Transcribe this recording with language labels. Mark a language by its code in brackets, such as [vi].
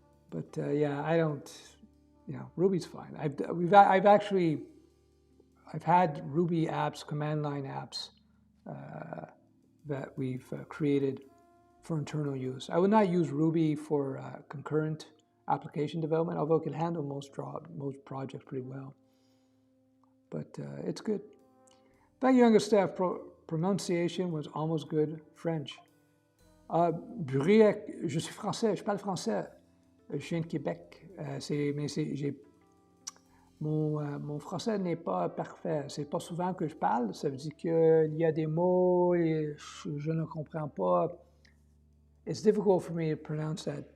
[en] But yeah, I don't, you know, Ruby's fine. I've had Ruby apps, command line apps that we've created for internal use. I would not use Ruby for concurrent application development, although it can handle most projects pretty well. But it's good. Thank you, younger staff. Pronunciation was almost good. French. [fr] Briec, je suis français, je parle français. Je viens de Québec. Mon français n'est pas parfait. C'est pas souvent que je parle. Ça veut dire qu'il y a des mots et je ne comprends pas. [en] It's difficult for me to pronounce that.